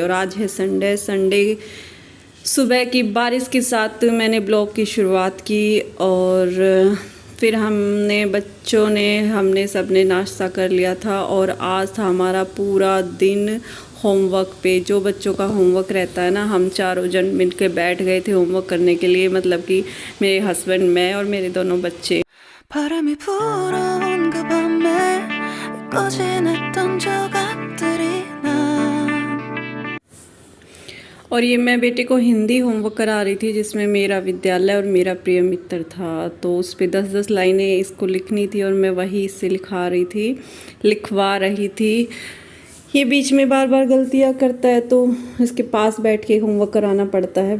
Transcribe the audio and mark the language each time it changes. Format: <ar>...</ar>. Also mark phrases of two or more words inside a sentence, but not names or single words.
<hi>और आज है संडे सुबह की बारिश के साथ मैंने ब्लॉग की शुरुआत की और फिर हमने सबने नाश्ता कर लिया था। और आज था हमारा पूरा दिन होमवर्क पे। जो बच्चों का होमवर्क रहता है ना, हम चारों जन मिल के बैठ गए थे होमवर्क करने के लिए। मतलब कि मेरे हस्बैंड, मैं और मेरे दोनों बच्चे।</hi> <ko>바람이 불어온 그 밤에 꺼진했던 조각들이 난</ko> <hi>और ये मैं बेटे को हिंदी होमवर्क करा रही थी, जिसमें मेरा विद्यालय और मेरा प्रिय मित्र था। तो उस पर 10-10 लाइनें इसको लिखनी थी और मैं वही इससे लिखवा रही थी। ये बीच में बार बार गलतियाँ करता है तो इसके पास बैठ के होमवर्क कराना पड़ता है।</hi>